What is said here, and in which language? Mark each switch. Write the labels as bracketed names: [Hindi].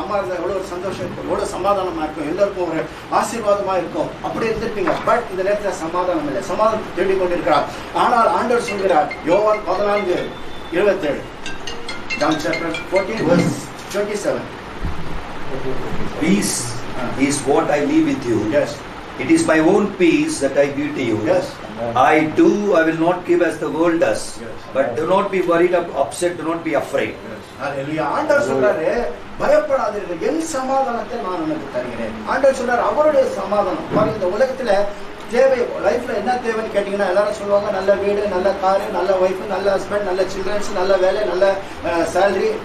[Tamil] அம்மா இருந்தா எவ்வளவு ஒரு சந்தோஷம் இருக்கும், எவ்வளவு சமாதானமா இருக்கும், எல்லாருக்கும் ஒரு ஆசீர்வாதமா இருக்கும், அப்படி இருந்திருப்பீங்க. பட் இந்த நேரத்தில் சமாதானம் இல்லை, சமாதானத்தை தேடிக் கொண்டிருக்கிறார். ஆனால் ஆண்டவர் சொல்கிறார், யோவான் 14:27, [English] John chapter 14 verse 27. Peace is what I leave with you. Yes. It is my own peace that I give to you. Yes. I will not give as the world does. Yes. But do not be worried or upset, do not be afraid. Hallelujah. [Tamil] ஆண்டவர் சொல்றாரு, பயப்படாதீர்கள், என் சமாதானத்தை நான் உனக்கு தருகிறேன். ஆண்டவர் சொல்றாரு, அவருடைய சமாதானம். பாருங்க, இந்த உலகத்துல தேவை, லைஃப்ல என்ன தேவைன்னு கேட்டீங்கன்னா எல்லாரும் சொல்லுவாங்க, நல்ல வீடு, நல்ல காரு, நல்ல ஒய்ஃப், நல்ல ஹஸ்பண்ட், நல்ல சில்ட்ரன்ஸ், நல்ல வேலை, நல்ல சேலரி.